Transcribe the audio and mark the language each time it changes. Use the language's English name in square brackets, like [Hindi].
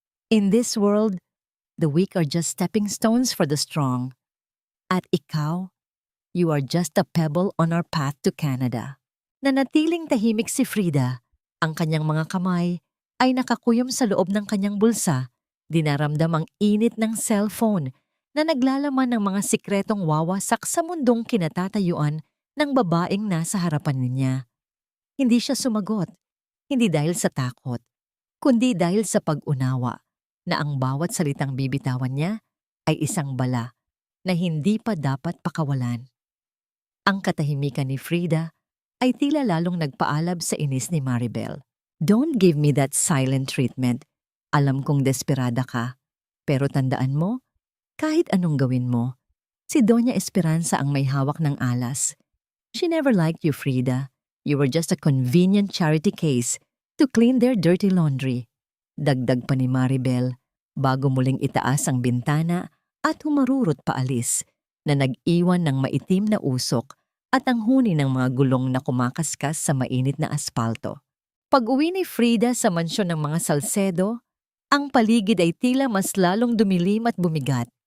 [English] In this world, the weak are just stepping stones for the strong. [Filipino] At ikaw, [English] you are just a pebble on our path to Canada. [Filipino] Nanatiling tahimik si Frida, ang kanyang mga kamay ay nakakuyom sa loob ng kanyang bulsa, dinaramdam ang init ng cellphone na naglalaman ng mga sikretong wawasak sa mundong kinatatayuan ng babaeng nasa harapan niya. Hindi siya sumagot, hindi dahil sa takot, kundi dahil sa pag-unawa na ang bawat salitang bibitawan niya ay isang bala na hindi pa dapat pakawalan. Ang katahimikan ni Frida ay tila lalong nagpaalab sa inis ni Maribel. [English] Don't give me that silent treatment. [Filipino] Alam kong desperada ka, pero tandaan mo, kahit anong gawin mo, si Doña Esperanza ang may hawak ng alas. [English] She never liked you, Frida. You were just a convenient charity case to clean their dirty laundry. [Filipino] Dagdag pa ni Maribel, bago muling itaas ang bintana at humarurot paalis, na nag-iwan ng maitim na usok at ang huni ng mga gulong na kumakaskas sa mainit na aspalto. Pag-uwi ni Frida sa mansyon ng mga Salcedo, ang paligid ay tila mas lalong dumilim at bumigat.